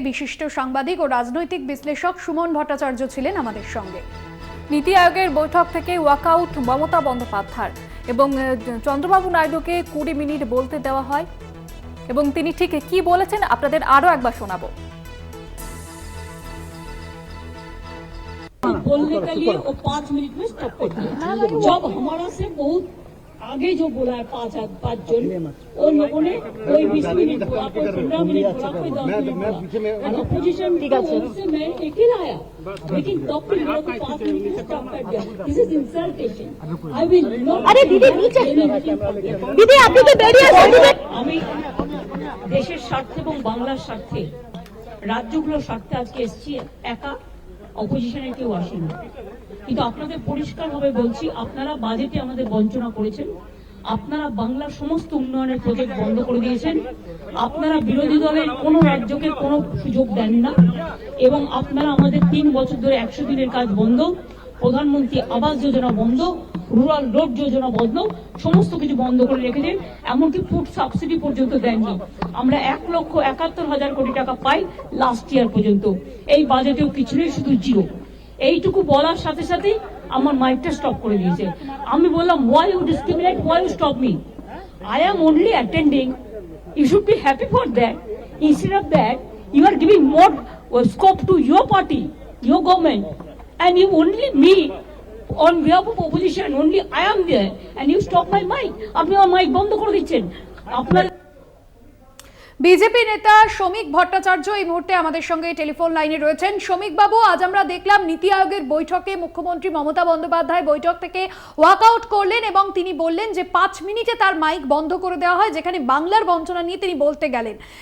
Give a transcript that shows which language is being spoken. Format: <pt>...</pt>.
<bn>বিশিষ্ট সাংবাদিক ও রাজনৈতিক বিশ্লেষক সুমন ভট্টাচার্য ছিলেন আমাদের সঙ্গে। নীতি আয়োগের বৈঠক থেকে ওয়াকআউট মমতা বন্দ্যোপাধ্যায় এবং চন্দ্রবাবু নাইডুকে 20 মিনিট বলতে দেওয়া হয়, এবং তিনি ঠিক কি বলেছেন আপনাদের আরো একবার শোনাবো।</bn> <hi>बोलने के लिए वो 5 मिनट में स्टॉप कर दिया। जब हमारा से बहुत आगे जो बोला है 5 जन, उन लोगों ने कोई 20 मिनट बोला, कोई 15 मिनट बोला, कोई 10 मिनट बोला। अपोजिशन से मैं एक ही लाया, लेकिन तब भी लोगों को 5 मिनट में स्टॉप कर दिया।</hi> <en>This is insultation. I will not.</en> <hi>अरे दीदी नीचे, दीदी</hi> <bn>আপনি তো বেরিয়ে আসুন। আমি দেশের স্বার্থে এবং বাংলার স্বার্থে, রাজ্যগুলোর স্বার্থে আজকে এসেছি, একা অপোজিশনের কেউ আসেনি। কিন্তু আপনাদের পরিষ্কার ভাবে বলছি, আপনারা বাজেটে আমাদের বঞ্চনা করেছেন, আপনারা বাংলার সমস্ত উন্নয়নের প্রজেক্ট বন্ধ করে দিয়েছেন, আপনারা বিরোধী দলের কোনো রাজ্যকে কোনো সুযোগ দেন না, এবং আপনারা আমাদের 3 বছর ধরে 100 দিনের কাজ বন্ধ, প্রধানমন্ত্রী আবাস যোজনা বন্ধ, রুরাল রোড যোজনা বন্ধ, সমস্ত কিছু বন্ধ করে রেখেছেন, এমনকি ফুড সাবসিডি পর্যন্ত দেননি। আমরা 1,71,000 কোটি টাকা পাই লাস্ট ইয়ার পর্যন্ত, এই বাজেটেও কিছু নেই, শুধু জিরো। এইটুকু বলার সাথে সাথে আমার মাইকটা স্টপ করে দিয়েছে। আমি বললাম,</bn> <en>why you discriminate, why you stop me? I am only attending, you should be happy for that. Instead of that, you are giving more scope to your party, your government, and you only me on behalf of opposition, only I am there, and you stop my mic.</en> <bn>আপনি আমার mic বন্ধ করে দিচ্ছেন। আপনার BJP নেতা শ্রমিক ভট্টাচার্য এই মুহূর্তে আমাদের সঙ্গে টেলিফোন লাইনে রয়েছেন। শ্রমিক বাবু, আজ আমরা দেখলাম নীতি আয়োগের বৈঠকে মুখ্যমন্ত্রী মমতা বন্দ্যোপাধ্যায় বৈঠক থেকে ওয়াকআউট করলেন এবং তিনি বললেন যে 5 মিনিটে তার মাইক বন্ধ করে দেওয়া হয়, যেখানে বাংলার বঞ্চনা নিয়ে তিনি বলতে গেলেন।</bn>